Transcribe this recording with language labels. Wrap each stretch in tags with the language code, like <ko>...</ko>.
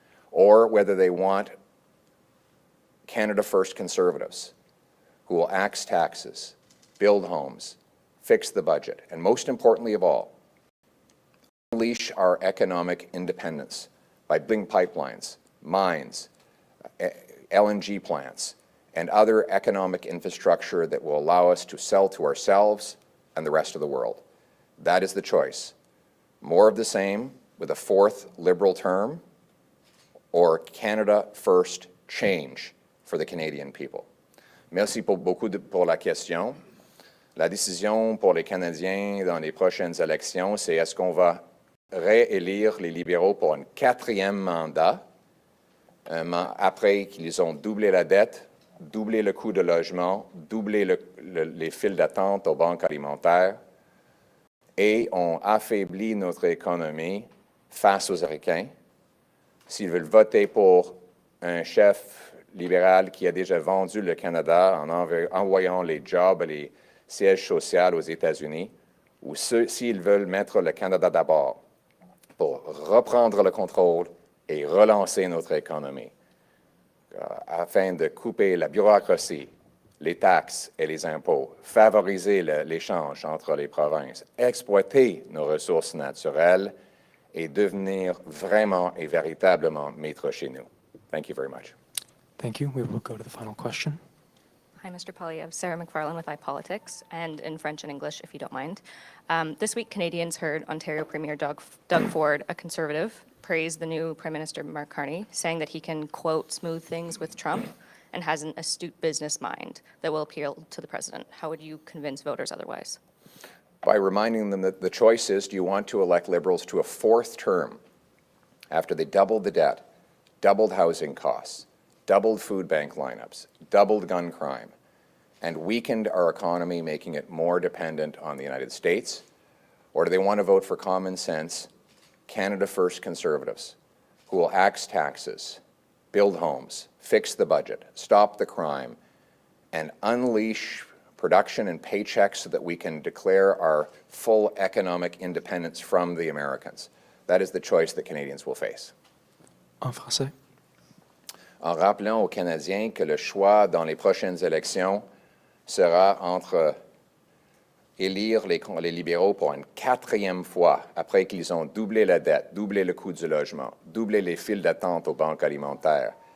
<en>Or whether they want Canada First Conservatives who will axe taxes, build homes, fix the budget, and most importantly of all, unleash our economic independence by building pipelines, mines, LNG plants, and other economic infrastructure that will allow us to sell to ourselves and the rest of the world. That is the choice. More of the same with a fourth Liberal term, or Canada First change for the Canadian people.</en> <fr>Merci beaucoup pour la question. La décision pour les Canadiens dans les prochaines élections, c'est est-ce qu'on va réélire les libéraux pour un 4e mandat, après qu'ils ont doublé la dette, doublé le coût de logement, doublé les files d'attente aux banques alimentaires et ont affaibli notre économie face aux Américains. S'ils veulent voter pour un chef libéral qui a déjà vendu le Canada en envoyant les jobs et les sièges sociaux aux États-Unis, ou s'ils veulent mettre le Canada d'abord pour reprendre le contrôle et relancer notre économie, afin de couper la bureaucratie, les taxes et les impôts, favoriser l'échange entre les provinces, exploiter nos ressources naturelles et devenir vraiment et véritablement maître chez nous.</fr> <en>Thank you very much. Thank you. We will go to the final question. Hi, Mr. Poilievre. Sarah McFarlane with iPolitics, and in French and English, if you don't mind. This week, Canadians heard Ontario Premier Doug Ford, a Conservative, praise the new Prime Minister Mark Carney, saying that he can, quote, smooth things with Trump and has an astute business mind that will appeal to the president. How would you convince voters otherwise? By reminding them that the choice is, do you want to elect Liberals to a fourth term after they doubled the debt, doubled housing costs, doubled food bank lineups, doubled gun crime, and weakened our economy, making it more dependent on the United States? Or do they want to vote for common sense, Canada First Conservatives, who will axe taxes, build homes, fix the budget, stop the crime, and unleash production and paychecks so that we can declare our full economic independence from the Americans? That is the choice that Canadians will face.</en> <fr>En français. En rappelant aux Canadiens que le choix dans les prochaines élections sera entre élire les libéraux pour une 4e fois après qu'ils ont doublé la dette, doublé le coût du logement, doublé les files d'attente aux banques alimentaires</fr>